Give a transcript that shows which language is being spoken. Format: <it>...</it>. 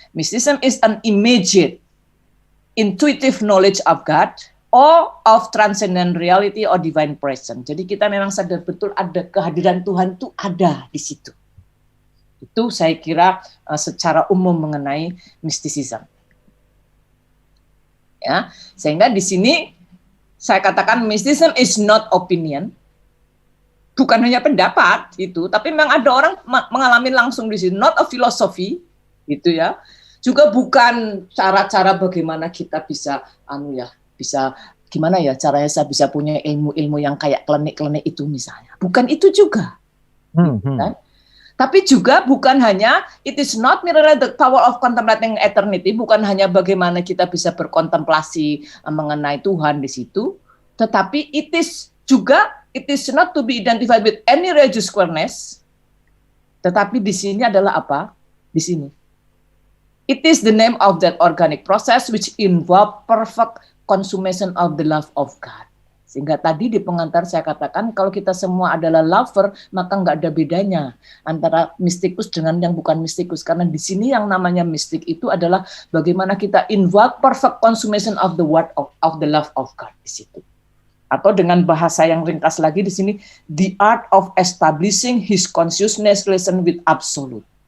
<en>Mysticism is an immediate, intuitive knowledge of God or of transcendent reality or divine presence.</en> <id>Jadi kita memang sadar betul ada kehadiran Tuhan itu ada di situ. Itu saya kira secara umum mengenai mysticism. Ya, sehingga di sini saya katakan</id> <en>mysticism is not opinion.</en> <id>Bukan hanya pendapat itu, tapi memang ada orang mengalami langsung di sini,</id> <en>not a philosophy,</en> <id>gitu ya. Juga bukan cara-cara bagaimana kita bisa, bisa gimana ya caranya saya bisa punya ilmu-ilmu yang kayak klenik-klenik itu misalnya. Bukan itu juga. Kan? Tapi juga bukan hanya,</id> <en>it is not merely the power of contemplating eternity,</en> <id>bukan hanya bagaimana kita bisa berkontemplasi mengenai Tuhan di situ, tetapi</id> <en>it is not to be identified with any religious queerness,</en> <id>tetapi di sini adalah apa? Di sini.</id> <en>It is the name of that organic process which involve perfect consummation of the love of God.</en> <id>Sehingga tadi di pengantar saya katakan kalau kita semua adalah lover, maka nggak ada bedanya antara mistikus dengan yang bukan mistikus. Karena di sini yang namanya mistik itu adalah bagaimana kita</id> <en>involve perfect consummation of the word of the love of God</en> <id>di situ. Atau dengan bahasa yang ringkas lagi di sini,</id> <en>the art of establishing his consciousness relation with absolute.</en>